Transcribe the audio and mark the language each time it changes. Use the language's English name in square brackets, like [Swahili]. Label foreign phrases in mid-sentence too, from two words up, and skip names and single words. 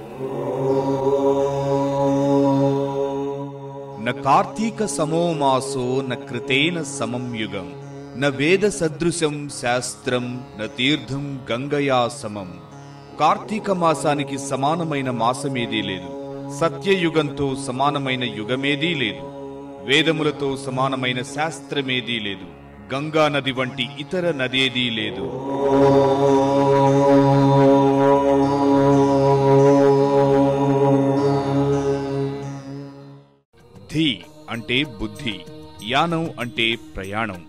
[Sanskrit] न कार्तीक समो मासो न कृतेन समं युगं न वेद सदृशं शास्त्रं न तीर्थं गंगया समं। [Telugu] కార్తీక మాసానికి సమానమైన మాసమేదీ లేదు, సత్యయుగంతో సమానమైన యుగమేదీ లేదు, వేదములతో సమానమైన శాస్త్రమేదీ లేదు, గంగా నది వంటి ఇతర నదేదీ లేదు. ధీ అంటే బుద్ధి, యానం అంటే ప్రయాణం.